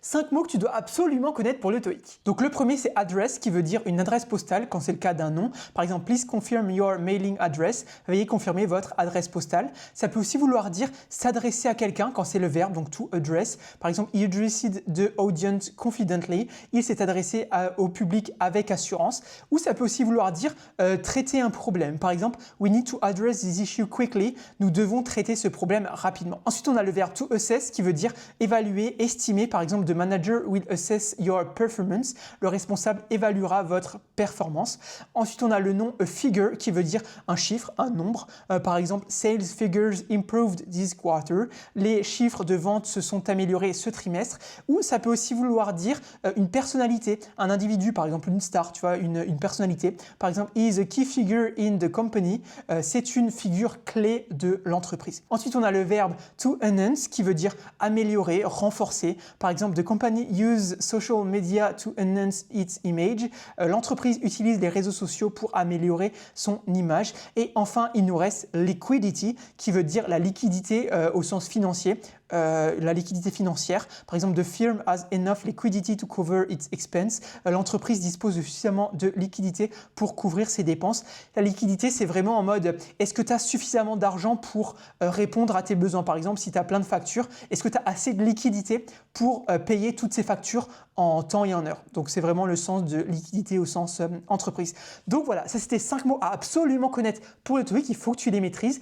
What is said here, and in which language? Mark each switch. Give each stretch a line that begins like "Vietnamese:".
French: 5 mots que tu dois absolument connaître pour le TOEIC. Donc le premier c'est address qui veut dire une adresse postale quand c'est le cas d'un nom. Par exemple,
English: please confirm your mailing address.
French: Veuillez confirmer votre adresse postale. Ça peut aussi vouloir dire s'adresser à quelqu'un quand c'est le verbe, donc to address. Par exemple,
English: he addressed the audience confidently.
French: Il s'est adressé au public avec assurance. Ou ça peut aussi vouloir dire traiter un problème. Par exemple,
English: we need to address this issue quickly.
French: Nous devons traiter ce problème rapidement. Ensuite, on a le verbe to assess qui veut dire évaluer, estimer. Par exemple,
English: the manager will assess your performance.
French: Le responsable évaluera votre performance. Ensuite, on a le nom a figure qui veut dire un chiffre, un nombre. Par exemple,
English: sales figures improved this quarter.
French: Les chiffres de vente se sont améliorés ce trimestre. Ou ça peut aussi vouloir dire une personnalité, un individu, par exemple une star, tu vois, une personnalité. Par exemple,
English: he is a key figure in the company.
French: C'est une figure clé de l'entreprise. Ensuite, on a le verbe to enhance qui veut dire améliorer, renforcer. Par exemple,
English: the company use social media to enhance its image.
French: L'entreprise utilise les réseaux sociaux pour améliorer son image. Et enfin, il nous reste liquidity qui veut dire la liquidité au sens financier. La liquidité financière. Par exemple,
English: the firm has enough liquidity to cover its expense.
French: L'entreprise dispose de suffisamment de liquidité pour couvrir ses dépenses. La liquidité, c'est vraiment en mode, est-ce que tu as suffisamment d'argent pour répondre à tes besoins? Par exemple, si tu as plein de factures, est-ce que tu as assez de liquidité pour payer toutes ces factures en temps et en heure? Donc, c'est vraiment le sens de liquidité au sens entreprise. Donc voilà, ça c'était 5 mots à absolument connaître pour le TOEIC. Il faut que tu les maîtrises.